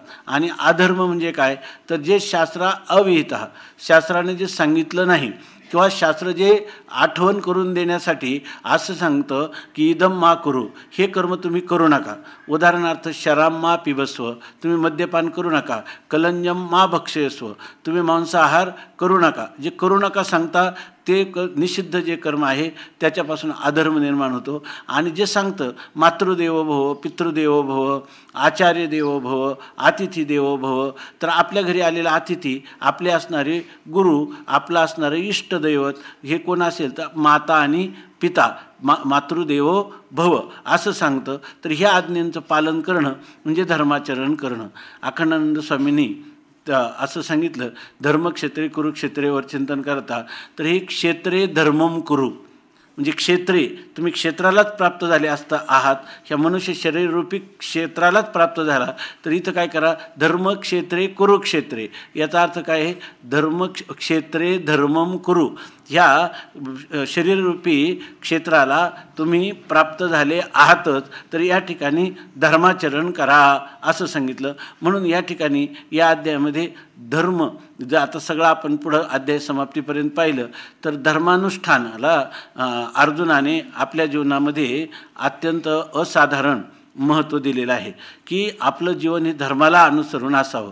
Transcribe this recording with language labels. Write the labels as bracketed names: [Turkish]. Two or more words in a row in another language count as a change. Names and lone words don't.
[Marathi] आणि अधर्म म्हणजे काय तर जे शास्त्र अविहित, शास्त्राने जे सांगितलं नाही किंवा शास्त्र जे आठवण करून देण्यासाठी असं सांगतं की [Sanskrit] इदम मा करू, [Marathi] हे कर्म तुम्ही करू नका. उदाहरणार्थ [Sanskrit] शराब मा पिबस्व, [Marathi] तुम्ही मद्यपान करू नका. [Sanskrit] कलंजम मा भक्षयस्व, [Marathi] तुम्ही मांसाहार करू नका. जे करू नका सांगता ते निषिद्ध जे कर्म आहे त्याच्यापासून अधर्म निर्माण होतो. आणि जे सांगतं [Sanskrit] मातृदेवो भव, पितृदेवो भव, आचार्य देवो भव, अतिथी देवो भव, [Marathi] तर आपल्या घरी आलेला अतिथी, आपले असणारे गुरु, आपलं असणारं इष्टदैवत हे कोण असेल तर माता आणि पिता, [Sanskrit] मातृदेवो भव [Marathi] असं सांगतं. तर ह्या आज्ञांचं पालन करणं म्हणजे धर्माचरण करणं. अखंडानंद स्वामींनी असं सांगितलं [Sanskrit] धर्मक्षेत्रे कुरुक्षेत्रेवर [Marathi] चिंतन करता. तर हे [Sanskrit] क्षेत्रे धर्मम कुरु, [Marathi] म्हणजे क्षेत्रे तुम्ही क्षेत्रालाच प्राप्त झाले आहात, ह्या मनुष्य शरीररूपी क्षेत्रालाच प्राप्त झाला तर इथं काय करा [Sanskrit] धर्मक्षेत्रे कुरुक्षेत्रे. [Marathi] याचा अर्थ काय आहे [Sanskrit] धर्मक्षेत्रे धर्मम कुरु, [Marathi] ह्या शरीररूपी क्षेत्राला तुम्ही प्राप्त झाले आहातच तर या ठिकाणी धर्माचरण करा असं सांगितलं. म्हणून या ठिकाणी या अध्यायामध्ये धर्म जर आता सगळं आपण पुढं अध्याय समाप्तीपर्यंत पाहिलं तर धर्मानुष्ठानाला अर्जुनाने आपल्या जीवनामध्ये अत्यंत असाधारण महत्त्व दिलेलं आहे की आपलं जीवन हे धर्माला अनुसरून असावं.